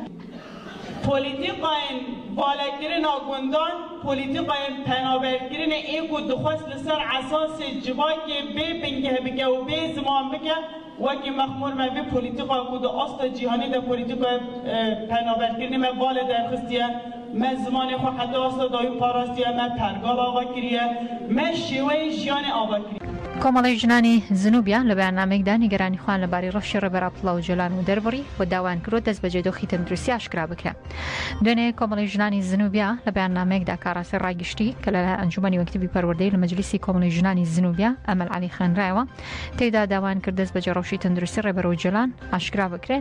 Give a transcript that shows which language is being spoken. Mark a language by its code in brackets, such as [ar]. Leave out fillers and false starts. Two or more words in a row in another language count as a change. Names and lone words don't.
[ku] Polîtîkayên valekirina gundan, polîtîkayên penaberkirinê ê ku dixwest li ser esasê civakê bê bingeh bike û bê ziman bike wekî mexmûr me vê polîtîka ku di asta cîhanî de polîtîkaya penaberkirinê me vala derxistiye, me zimanê xwe heta asta dayî parastiye, me pergala ava kiriye, me şêweyê jiyanê ava kiriye. [ckb] کۆمەڵی ژنانی زنوبیا لە بەیاننامەیەکدا نیگەرانی خوان لەبارەی ڕەشی ڕێبەر عەبدوڵڵا ئۆجۆلان و دەربڕی بۆ داوایان کرۆ دەست بەجێ دۆخی تەندروستی ئاشکرا بکرێت. دوێنێ کۆمەڵی ژنانی زنوبیا لە بەیاننامەیەکدا کاڕاستی ڕاگشتی کە لە ئەنجومەنی وەکتیبی پەروەردەی لە مەجلیسی کۆمەڵی ژنانی زنوبیا ئەمەل عەلی خوێنرایەوە تێیدا داوایان کرد دەست بەجێ ڕەوشی تەندروستی ڕێبەر ئۆجۆلان ئاشکرا بکرێت.